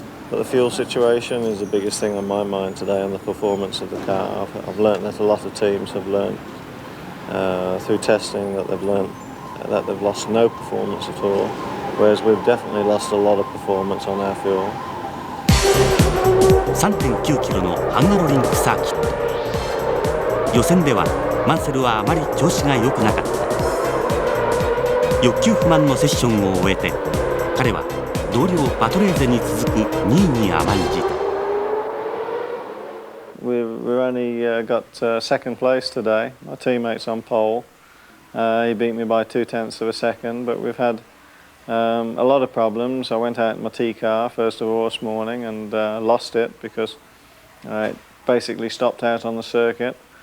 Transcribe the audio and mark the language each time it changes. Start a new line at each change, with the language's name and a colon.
English: But the fuel situation is the biggest thing on my mind today, and the performance of the car. I've learnt that a lot of teams have learnt through testing that they've lost no performance at all, whereas we've definitely lost a lot of performance on our fuel.
Japanese: 3.9 キロのハンガロリンクサーキット。予選ではマンセルはあまり調子が良くなかった。欲求不満のセッションを終えて、彼は同僚パトレーゼに続く2位に甘んじた。
English: We've only got second place today. My teammate's on pole. He beat me by 0.2 of a second, but we've had a lot of problems. I went out in my T car first of all this morning and lost it because it basically stopped out on the circuit.